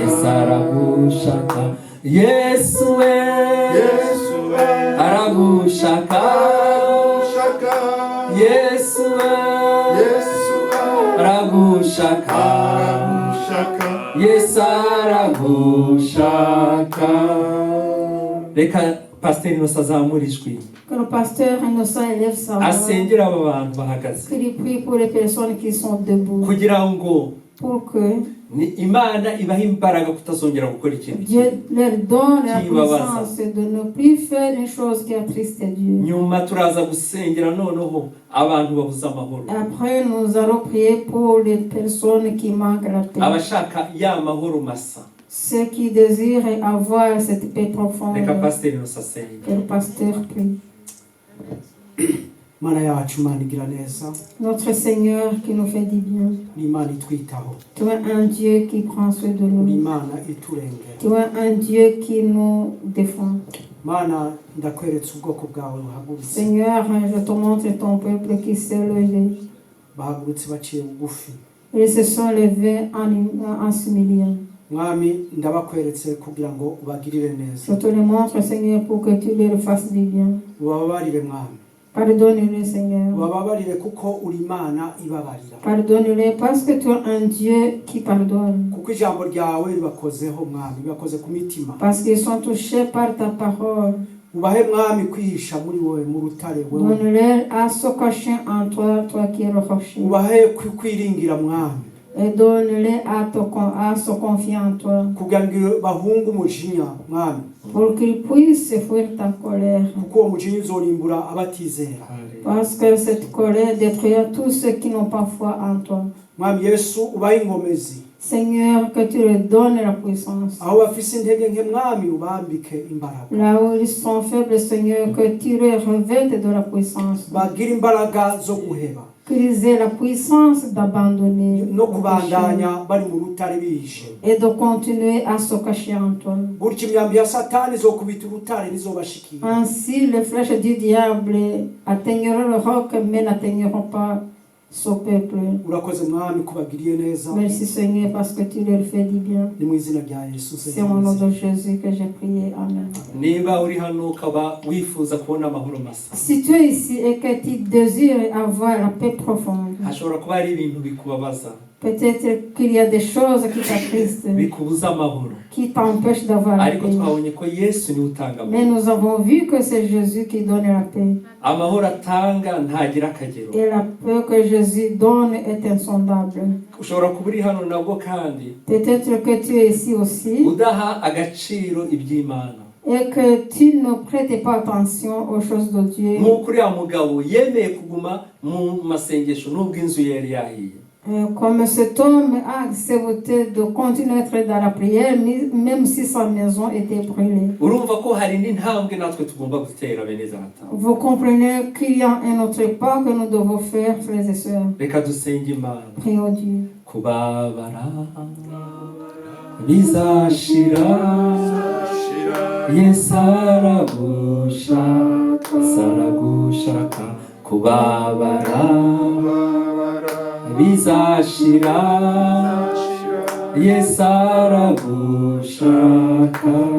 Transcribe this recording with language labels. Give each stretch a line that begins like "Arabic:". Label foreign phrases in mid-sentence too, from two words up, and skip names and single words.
Rundi: Yesu aragushaka. Yesu we aragushaka. Yesu we aragushaka. Yesu aragushaka. Reka Pasiteri Innocent azamura ijwi
French: Que le pasteur Innocent élève sa voix.
Rundi: asengera aba bantu bahagaze
French: Qu'il prie pour les personnes qui sont debout.
Rundi: kugira ngo
French: Pour que
Rundi: ni Imana ibaha imbaraga kutazongera gukora ikintu
French: Dieu leur donne la Qui va voir puissance de ne plus faire une chose qui attriste Dieu.
Rundi: nyuma turaza gusengera noneho abantu babuze amahoro,
French: Après, nous allons prier pour les personnes qui manquent la paix.
Rundi: abashaka ya mahoro masa.
French: Ceux qui désirent avoir cette paix profonde.
Rundi: Reka Pasiteri Innocent asenge.
French: Que le pasteur prie.
Rundi: Mana yacu Imana igira neza,
French: Notre Seigneur qui nous fait du bien.
Rundi: ni Imana itwitaho,
French: Tu es un Dieu qui prend soin de
Rundi: ni
French: nous.
Rundi: Imana iturengera.
French: Tu es un Dieu qui nous défend.
Rundi: Mana ndakweretse ubwoko bwawe buhagurutse,
French: Seigneur, je te montre ton peuple qui s'est levé.
Rundi: bahagurutse baciye bugufi.
French: Ils se sont levés en s'humiliant.
Rundi: Mwami ndabakweretse kugira ngo ubagirire neza,
French: Je te le montre, Seigneur, pour que tu leur fasses du bien.
Rundi: ubababarire Mwami,
French: Pardonne-les, Seigneur.
Rundi: ubababarire kuko uri Imana ibabarira,
French: Pardonne-les parce que tu es un Dieu qui pardonne.
Rundi: kuko ijambo ryawe ribakozeho Mwami, ribakoze ku mitima.
French: Parce qu'ils sont touchés par ta parole.
Rundi: Ubahe Mwami kwihisha muri wowe mu rutare wewe,
French: Donne-leur à se cacher en toi, toi qui es le rocher.
Rundi: ubahe kwiringira Mwami,
French: Et donne-les à se confier en toi.
Rundi: kugira ngo bahunge umujinya Mwami,
French: Pour qu'ils puissent fuir ta colère.
Rundi: kuko uwo mujinya uzorimbura abatizera.
French: Parce que cette colère détruira tous ceux qui n'ont pas foi en toi.
Rundi: Mwami Yesu ubahe inkomezi,
French: Seigneur, que tu leur donnes la puissance.
Rundi: aho bafise intege nke Mwami ubambike imbaraga,
French: Là où ils sont faibles, Seigneur, que tu les revêtes de la puissance.
Rundi: bagira imbaraga zo guheba
French: Qu'ils aient la puissance d'abandonner
Rundi: no
French: le péché
Rundi: kubandanya bari mu rutare bishe.
French: et de continuer à se cacher en toi.
Rundi: Gutyo imyambi ya Satani izokubita urutare rizobashikira.
French: Ainsi, les flèches du diable atteindront le roc, mais n'atteindront pas ce peuple.
Rundi: Urakoze Mwami kubagiriye neza,
French: Merci Seigneur parce que tu leur fais du bien.
Rundi: ni mu izina rya Yesu
French: C'est au nom de Jésus que j'ai prié.
Rundi: Amen. Niba uri hano ukaba wifuza kubona amahoro masa,
French: Si tu es ici et que tu désires avoir la paix profonde,
Rundi: hashobora kuba hari ibintu bikubabaza,
French: peut-être qu'il y a des choses qui t'attristent,
Rundi: bikubuza amahoro,
French: qui t'empêchent d'avoir la
Rundi: ariko
French: paix.
Rundi: twabonye ko Yesu niwe utanga
French: Mais
Rundi: amahoro.
French: nous avons vu que c'est Jésus qui donne la paix.
Rundi: Amahoro atanga ntagira akagero.
French: Et la paix que Jésus donne est insondable.
Rundi: Ushobora kuba uri hano nabwo kandi
French: Peut-être que tu es ici aussi
Rundi: udaha agaciro iby'Imana,
French: et que tu ne prêtes pas attention aux choses de Dieu.
Rundi: nk'uko uriya mugabo yemeye kuguma mu masengesho nubwo inzu ye yari yahiye.
French: Comme cet homme a accepté de continuer à être dans la prière, même si sa maison était brûlée.
Rundi: Urumva ko hari n'intambwe natwe tugomba gutera bene data.
French: Vous comprenez qu'il y a un autre pas que nous devons faire, frères et sœurs.
Rundi: Reka dusenge Imana.
French: Prions Dieu.
Rundi: Kubabara bizashira, Yesu aragushaka. Kubabara bizashira, Yesu aragushaka.